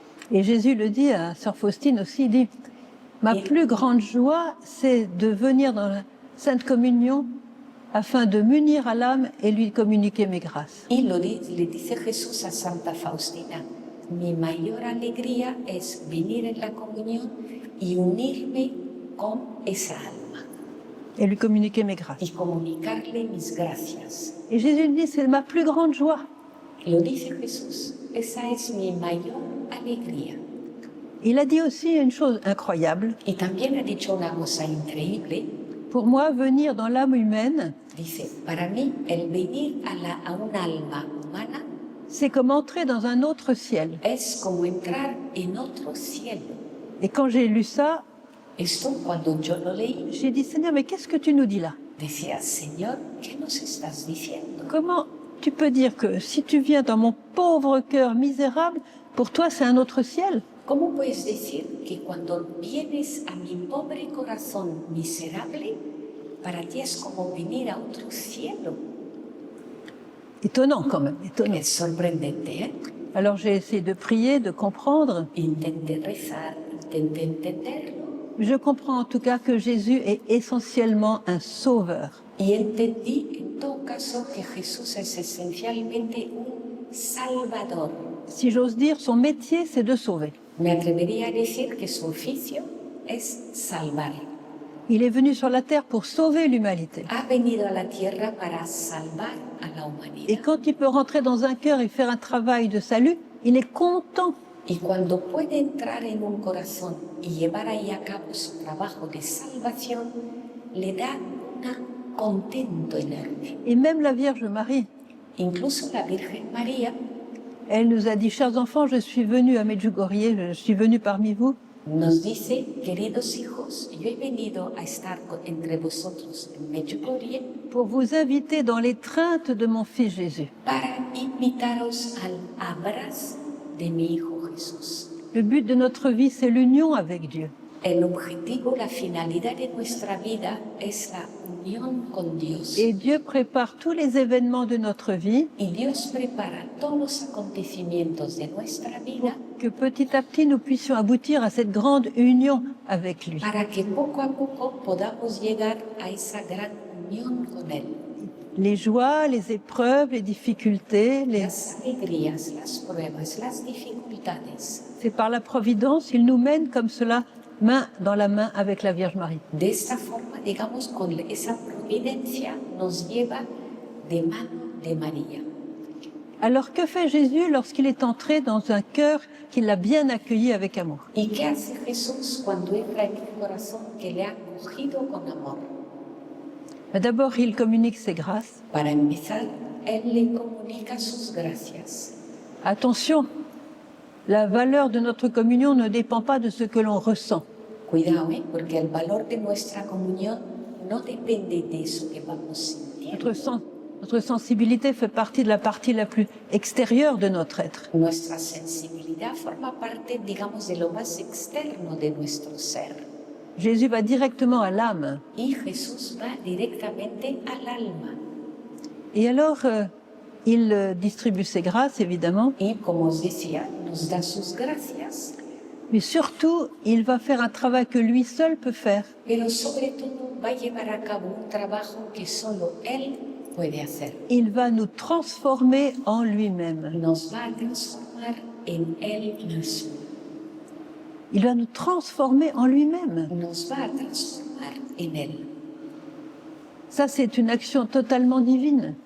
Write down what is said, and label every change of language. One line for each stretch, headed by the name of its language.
French: Et Jésus le dit à Sœur Faustine aussi, il dit « Ma plus grande joie, c'est de venir dans la Sainte Communion afin de m'unir à l'âme et lui communiquer mes grâces. »
Spanish: Y le dice Jesús a Santa Faustina, mi mayor alegría es venir en la comunión y unirme con esa alma.
French: Et lui communiquer mes grâces.
Spanish: Y comunicarle mis gracias.
French: Et Jésus dit « C'est ma plus grande joie. »
Spanish: Lo dice Jesús, esa es mi mayor alegría.
French: Il a dit aussi une chose incroyable.
Spanish: Y también ha dicho una cosa increíble.
French: Pour moi, venir dans l'âme humaine,
Spanish: Dice, para mí el venir a un alma humana
French: c'est comme entrer dans un autre ciel.
Spanish: es como entrar en otro cielo.
French: Et quand j'ai lu ça,
Spanish: Esto cuando yo lo leí,
French: j'ai dit « Seigneur, mais qu'est-ce que tu nous dis là?
Spanish: decía, Señor, ¿qué nos estás diciendo?
French: Comment tu peux dire que si tu viens dans mon pauvre cœur misérable, pour toi c'est un autre ciel?
Spanish: ¿Cómo puedes decir que cuando vienes a mi pobre corazón miserable, para ti es como venir a otro cielo?
French: Étonnant quand même, étonnant.
Spanish: Es sorprendente, ¿eh?
French: Alors j'ai essayé de prier, de comprendre.
Spanish: Intenté rezar, intenté entenderlo
French: Je comprends en tout cas que Jésus est essentiellement un sauveur.
Spanish: y entendí en todo caso que Jesús es esencialmente un salvador.
French: Si j'ose dire, son métier c'est de sauver.
Spanish: Me atrevería a decir que su oficio es salvar.
French: Il est venu sur la terre pour sauver l'humanité.
Spanish: Ha venido a la tierra para salvar a la
French: Et
Spanish: humanidad.
French: quand il peut rentrer dans un cœur et faire un travail de salut, il est content
Spanish: Y cuando puede entrar en un corazón y llevar ahí a cabo su trabajo de salvación, le da un contento enorme.
French: Et même la Vierge Marie,
Spanish: Incluso la Virgen María
French: elle nous a dit, chers enfants, je suis venue à Medjugorje, je suis venue parmi vous
Spanish: nos dice, queridos hijos, yo he venido a estar entre vosotros en Medjugorje
French: pour vous inviter dans l'étreinte de mon Fils Jésus.
Spanish: para invitaros al abrazo de mi Hijo Jesús.
French: Le but de notre vie, c'est l'union avec Dieu.
Spanish: El objetivo, la finalidad de nuestra vida es la unión con Dios.
French: Et Dieu prépare tous les événements de notre vie
Spanish: Y Dios prepara todos los acontecimientos de nuestra vida
French: que petit à petit nous puissions aboutir à cette grande union avec lui.
Spanish: para que poco a poco podamos llegar a esa gran unión con Él.
French: Les joies, les épreuves, les difficultés,
Spanish: Las alegrías, las pruebas, las dificultades.
French: c'est par la providence, il nous mène comme cela, main dans la main avec la Vierge Marie.
Spanish: De esta forma, digamos, con esa providencia nos lleva de mano de María.
French: Alors que fait Jésus lorsqu'il est entré dans un cœur qui l'a bien accueilli avec amour?
Spanish: ¿Y qué hace Jesús cuando entra en un corazón que le ha acogido con amor?
French: D'abord, il communique ses grâces.
Spanish: Para empezar, Él le comunica sus gracias.
French: Attention, la valeur de notre communion ne dépend pas de ce que l'on ressent.
Spanish: Cuidado, porque el valor de nuestra comunión no depende de eso que vamos sintiendo.
French: Notre sensibilité fait partie de la partie la plus extérieure de notre être.
Spanish: Nuestra sensibilidad forma parte, digamos, de lo más externo de nuestro ser.
French: Jésus va directement à l'âme.
Spanish: Y Jesús va directamente al alma.
French: Et alors, il distribue ses grâces, évidemment,
Spanish: Y como os decía, nos da sus gracias,
French: mais surtout, il va faire un travail que lui seul peut faire.
Spanish: pero sobre todo va a llevar a cabo un trabajo que solo Él puede hacer.
French: Il va nous transformer en lui-même.
Spanish: Nos va a transformar en Él mismo.
French: Il va nous transformer en lui-même.
Spanish: Nos va a transformar en Él.
French: Ça, c'est une action totalement divine.